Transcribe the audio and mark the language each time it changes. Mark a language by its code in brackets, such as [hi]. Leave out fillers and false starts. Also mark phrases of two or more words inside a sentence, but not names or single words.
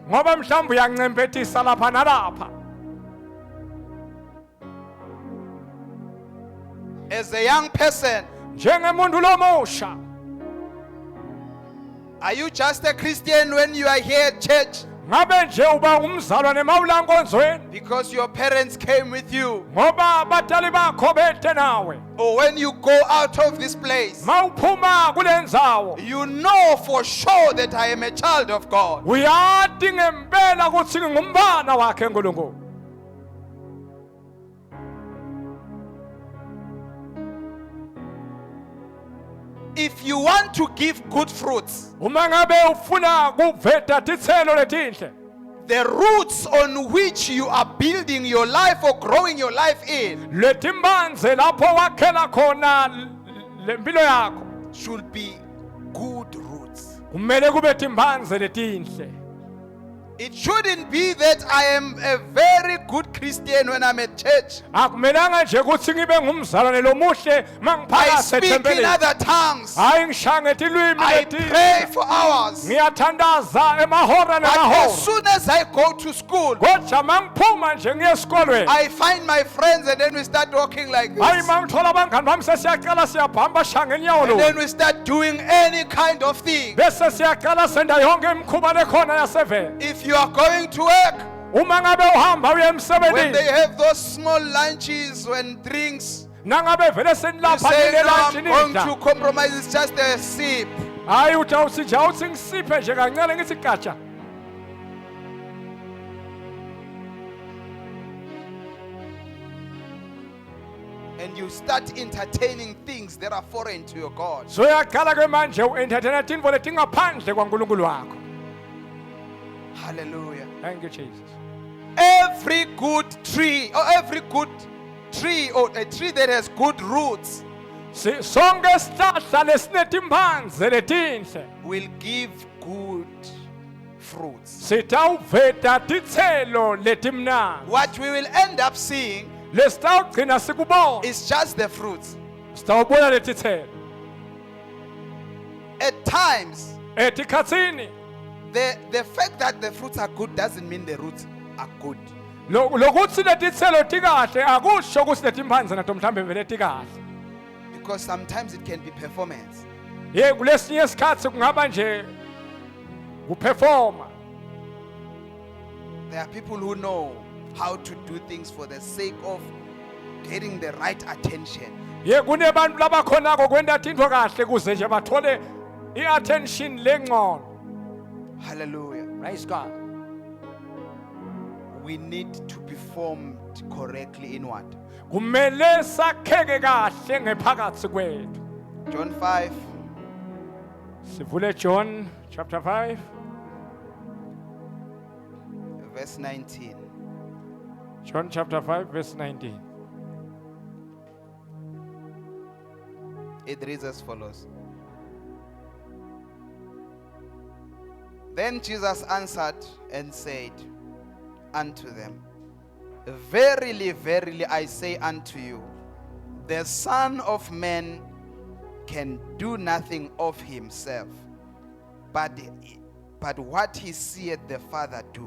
[ss] Ngoba mhlambe uyancempethisa lapha nalapha. [en] As a young person, [ss] Njengemuntu lomusha, [en] are you just a Christian when you are here at church [ss] ngabe nje uba umzalwane mawula nkonzweni [en] because your parents came with you? [ss] ngoba abatali bakho bethe nawe? [en] Or when you go out of this place, [ss] Mawuphuma kule ndzawo [en] you know for sure that I am a child of God? [ss] uyati ngempela ukuthi ngingumntwana wakhe uNkulunkulu. [en] If you want to give good fruits, [ss] Uma ngabe ufuna kuveta titselo letinhle, [en] the roots on which you are building your life or growing your life in [ss] letimphandze lapho wakhela khona lempilo yakho [en] should be good roots. [ss] kumele kube timphandze letinhle. [en] It shouldn't be that I am a very good Christian when I'm at church. [ss] Akumelanga nje ukuthi ngibe ngumzalwane lomuhle [en] I [ss] mangiphakathi [en] speak in [ss] ethempelini. [en] other tongues. [ss] Hayi ngishange tilwimi [en] I [ss] letinhle. [en] pray for hours. [ss] Ngiyathandaza emahora [en] But as [ss] nemahora. [en] soon as I go to school, [ss] Kodwa mangiphuma nje ngiye esikolweni. [en] I find my friends and then we start walking like [ss] Hayi [en] this. [ss] mangithola abangani bami sesiyaqala siyabhamba shange nyawo [en] And [ss] lo. [en] then we start doing any kind of thing. [ss] Bese siyaqala senda yonke imikhuba lekhona yasevele. [en] If you are going to work, [ss] Uma ngabe uhamba uye [en] when they [ss] emsebenzini [en] have those small lunches and drinks, [ss] nangabe vele [en] you [ss] senilapha [en] say, no, [ss] nilelunch [en] I'm going to [ss] nidla. [en] compromise, it's just a sip. [ss] Hayi utawuthi nje awuthi ngisiphe nje kancane ngithi gatsha. [en] And you start entertaining things that are foreign to your God. [ss] So uyaqala ke manje u-entertaina tintfo letingaphandle kwaNkulunkulu wakho. [en] Hallelujah. Thank you Jesus. Every good tree, or every good tree, or a tree that has good roots, [ss] Sonke isihlahla lesinetimphandze letinhle [en] will give good fruits. [ss] sitawuveta titselo letimnandi. [en] What we will end up seeing [ss] Lesitawugcina sikubona [en] is just the fruits. [ss] sitawubona letitselo. [en] At times, [ss] Etikhatsini [en] the fact that the fruits are good doesn't mean the roots are good. [ss] lokuthi letitselo tikahle akusho ukuthi letimphandze nato mhlambe vele tikahle. [en] Because sometimes it can be performance. [ss] Ye kulesinye isikhathi kungaba nje kuperforma. [en] There are people who know how to do things for the sake of getting the right attention. [ss] Ye kunebantu labakhonako kwenta tintfo kahle kuze nje bathole i-attention lengcono. [en] Hallelujah. Praise God. We need to be formed correctly in what? [ss] Kumele sakheke kahle ngephakathi kwethu. [en] John 5, [ss] Sivule John chapter 5. [en] verse 19. John chapter 5 verse 19. It reads as follows. Then Jesus answered and said unto them, Verily, verily, I say unto you, the Son of Man can do nothing of himself, but what he seeth the Father do.